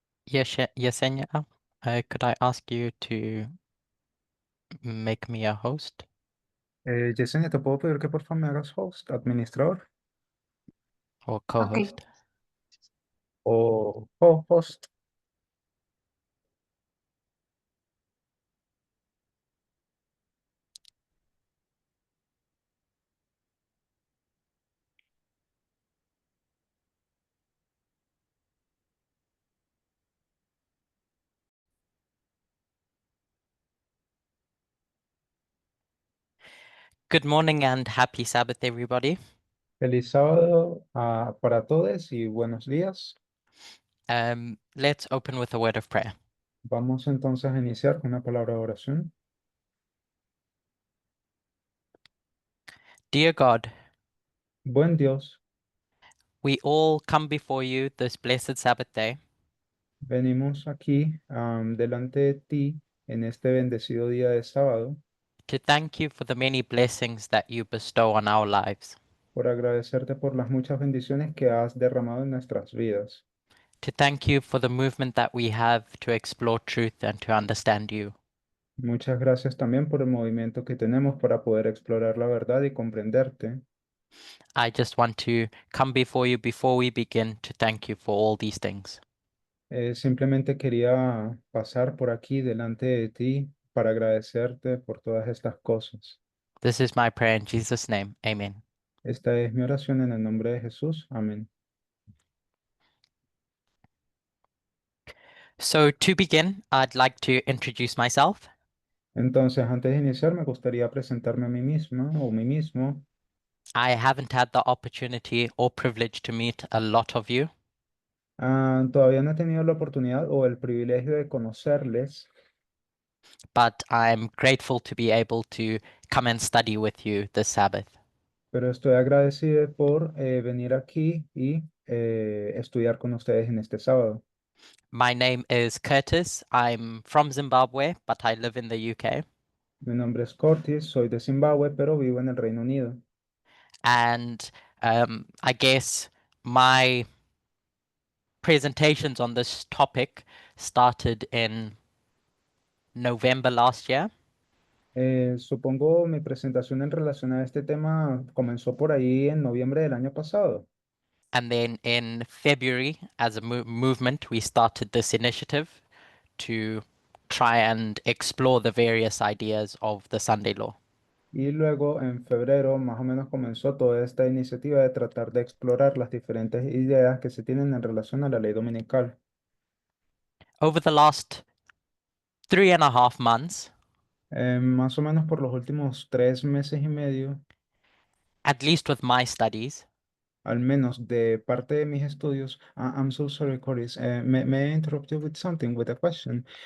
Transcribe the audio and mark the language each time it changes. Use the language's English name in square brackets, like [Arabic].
[English] Yesenia, could I ask you to make me a host [Spanish] Yesenia, ¿te puedo pedir que por favor me hagas host, administrador [English] or co-host? [Spanish] o co-host? [English] Good morning and happy Sabbath, everybody. [Spanish] Feliz sábado para todos y buenos días. [English] Let's open with a word of prayer. [Spanish] Vamos entonces a iniciar con una palabra de oración. [English] Dear God, [Spanish] Buen Dios, [English] we all come before you this blessed Sabbath day [Spanish] venimos aquí delante de ti en este bendecido día de sábado [English] to thank you for the many blessings that you bestow on our lives, [Spanish] por agradecerte por las muchas bendiciones que has derramado en nuestras vidas. [English] to thank you for the movement that we have to explore truth and to understand you. [Spanish] Muchas gracias también por el movimiento que tenemos para poder explorar la verdad y comprenderte. [English] I just want to come before we begin to thank you for all these things. [Spanish] Simplemente quería pasar por aquí delante de ti para agradecerte por todas estas cosas. [English] This is my prayer in Jesus' name. Amen. [Spanish] Esta es mi oración en el nombre de Jesús. Amén. [English] So to begin, I'd like to introduce myself. [Spanish] Entonces, antes de iniciar, me gustaría presentarme a mí misma o mí mismo. [English] I haven't had the opportunity or privilege to meet a lot of you, [Spanish] Todavía no he tenido la oportunidad o el privilegio de conocerles, [English] but I'm grateful to be able to come and study with you this Sabbath. [Spanish] pero estoy agradecido por venir aquí y estudiar con ustedes en este sábado. [English] My name is Curtis. I'm from Zimbabwe, but I live in the UK. [Spanish] Mi nombre es Curtis, soy de Zimbabue, pero vivo en el Reino Unido. [English] And I guess my presentations on this topic started in November last year. [Spanish] Supongo mi presentación en relación a este tema comenzó por ahí en noviembre del año pasado. [English] And then in February, as a movement, we started this initiative. to try and explore the various ideas of the Sunday law. [Spanish] Y luego en febrero más o menos comenzó toda esta iniciativa de tratar de explorar las diferentes ideas que se tienen en relación a la ley dominical. [English] Over the last 3.5 months, [Spanish] Más o menos por los últimos 3 meses y medio, [English] at least with my studies, [Spanish] al menos de parte de mis estudios. [English] I'm so sorry, Coris. May I interrupt you with something, with a question?